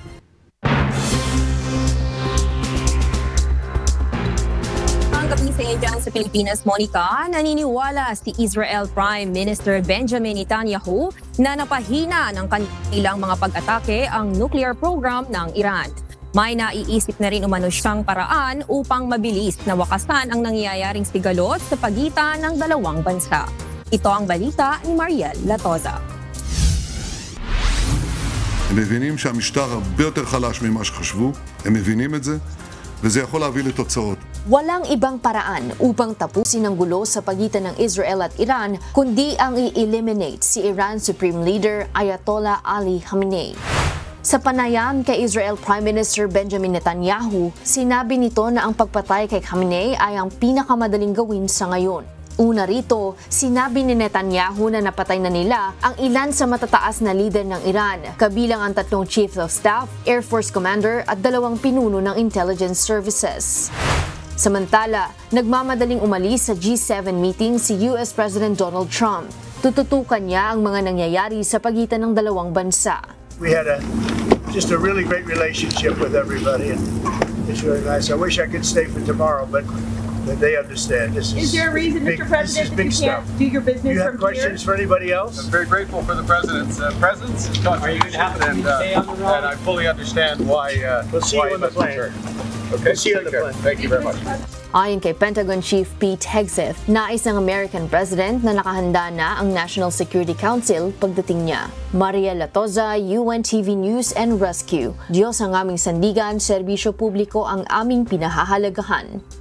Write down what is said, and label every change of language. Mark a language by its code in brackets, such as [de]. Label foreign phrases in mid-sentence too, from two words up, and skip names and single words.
[tl] Sa dyan sa Pilipinas, Monica, naniniwala si Israel Prime Minister Benjamin Netanyahu na napahina ng kanilang mga pag-atake ang nuclear program ng Iran. May naiisip na rin umano siyang paraan upang mabilis na wakasan ang nangyayaring sigalot sa pagitan ng dalawang bansa. Ito ang balita ni Mariel Latoza. [he] הם מבינים שהמשטר הרבה יותר חלש ממה שחשבו, הם מבינים את זה, וזה יכול להביא לתוצאות. [tl] Walang ibang paraan upang tapusin ang gulo sa pagitan ng Israel at Iran kundi ang i-eliminate si Iran Supreme Leader Ayatollah Ali Khamenei. Sa panayam kay Israel Prime Minister Benjamin Netanyahu, sinabi nito na ang pagpatay kay Khamenei ay ang pinakamadaling gawin sa ngayon. Una rito, sinabi ni Netanyahu na napatay na nila ang ilan sa matataas na lider ng Iran, kabilang ang 3 [en] Chief of Staff, [tl] Air Force Commander at 2 pinuno ng [en] Intelligence Services. [tl] Samantala, nagmamadaling umalis sa G7 meeting si US President Donald Trump. Tututukan niya ang mga nangyayari sa pagitan ng dalawang bansa. [en] We had just a really great relationship with everybody, and it's really nice. I wish I could stay for tomorrow, but they understand. This is there a reason, big, Mr. President, that you can't do your business from here? You have questions for anybody else? I'm very grateful for the President's presence and contribution, and I fully understand why. We'll see you on the plane. Okay, see you on the plane. Thank you very much. [tl] Ayon kay Pentagon Chief Pete Hegseth, nais ng American President na nakahanda na ang National Security Council pagdating niya. Mariel Latoza, UNTV News and Rescue. Diyos ang aming sandigan, serbisyo publiko ang aming pinahahalagahan.